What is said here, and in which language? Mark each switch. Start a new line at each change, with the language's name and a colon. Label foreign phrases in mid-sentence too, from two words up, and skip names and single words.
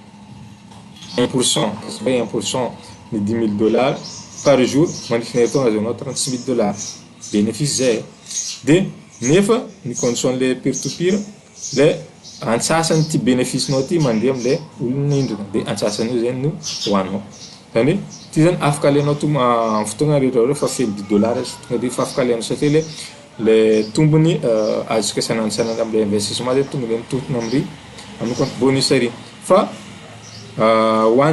Malagasy: 1% ny $10,000
French: par jour
Malagasy: mandritra ny herintaona azahoanao $36,000 bénéfice zay de nefa ny condition le
English: peer to peer
Malagasy: le antsasany ty bénéfice nao ty mandeha amile olona indrina de antsasany io zay no hoanao zany ty zany afaka alenao amin'ny fotoagna rehetra fa feno $10 tonga de fa afaka alenao satria le tombony azontsika sanany amile investissement zay tonga de mitotona amin'ny
French: compte bonus
Malagasy: ary fa hoany